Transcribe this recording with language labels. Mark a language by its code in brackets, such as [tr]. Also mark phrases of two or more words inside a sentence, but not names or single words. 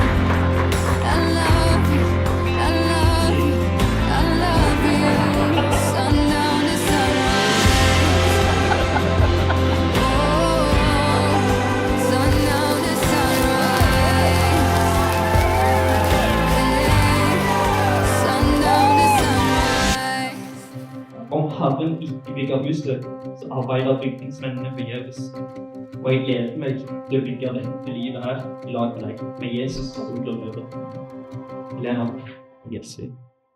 [en] I love you, I love you, I love you. Sundown to sunrise. Oh, sundown to sunrise. Sundown to sunrise. [no] Om Herren ikke bygger huset, så arbeider bygningsmennene forgjeves. Og jeg gleder meg til å bygge dette livet her i lag med deg, med Jesus som grunnleder. [en] Elena, yes.